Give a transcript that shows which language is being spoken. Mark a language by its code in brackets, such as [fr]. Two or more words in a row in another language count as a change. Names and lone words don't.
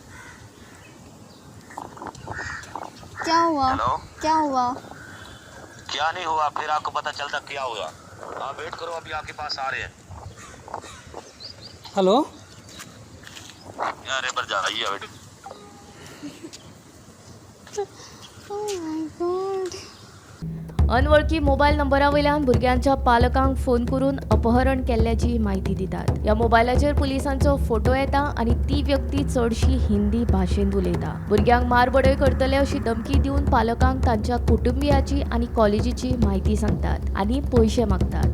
[hi] क्या हुआ? हेलो। क्या हुआ? क्या नहीं हुआ, फिर आपको पता चलता क्या हुआ। आप वेट करो, अभी आपके पास आ रहे हैं। हेलो। यार पर जाइए बेटी। [en] Oh my God. [kok] अनवळखी मोबायल नंबरावयल्यान भुरग्यांच्या पालकांक फोन करून अपहरण केल्ल्याची माहिती दितात. ह्या मोबायलाचेर पुलिसांचो फोटो येता आनी ती व्यक्ती चडशी हिंदी भाशेंत उलयता. भुरग्यांक मारबडय करतले अशी धमकी दिवन पालकांक तांच्या कुटुंबियाची आनी कॉलेजीची माहिती सांगतात आनी पयशे मागतात.